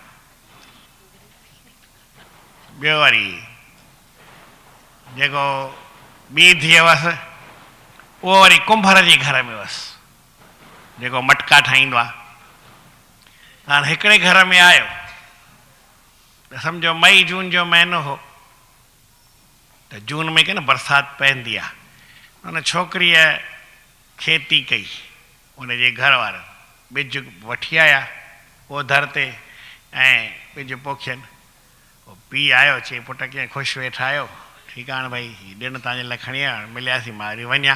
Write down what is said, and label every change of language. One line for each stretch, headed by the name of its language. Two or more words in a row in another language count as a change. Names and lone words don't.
Sindhi: ॿियो वरी जेको ॿी धीअ हुअसि, उहो वरी कुंभर जे घर में हुअसि, जेको मटका ठाहींदो आहे। हाणे हिकिड़े घर में आयो त सम्झो मई जून जो महीनो हो, त जून में के न बरसाति पवंदी आहे। हुन छोकिरीअ खेती कई, उनजे घर वारनि ॿिज वठी आया ओधर ते ऐं ॿिज पोखियनि। पोइ पीउ आयो, चई पुट कीअं ख़ुशि वेठा आहियो, ठीकु आहे भई ॾिण तव्हांजे लाइ खणी आया, मिलियासीं मां वरी वञा।